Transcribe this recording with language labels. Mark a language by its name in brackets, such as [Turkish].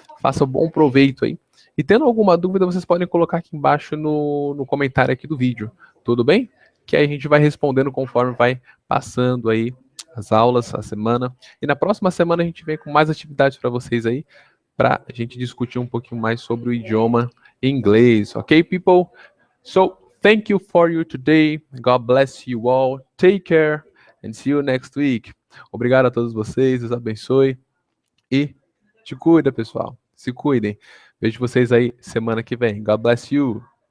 [Portuguese] Faça um bom proveito aí. E tendo alguma dúvida, vocês podem colocar aqui embaixo no comentário aqui do vídeo. Tudo bem? Que aí a gente vai respondendo conforme vai passando aí as aulas, a semana. E na próxima semana a gente vem com mais atividades para vocês aí, para a gente discutir um pouquinho mais sobre o idioma inglês. [English] Ok, people? So, thank you for you today. God bless you all. Take care and see you next week. [Portuguese] Obrigado a todos vocês, Deus abençoe e te cuida, pessoal. Se cuidem. Vejo vocês aí semana que vem. [English] God bless you.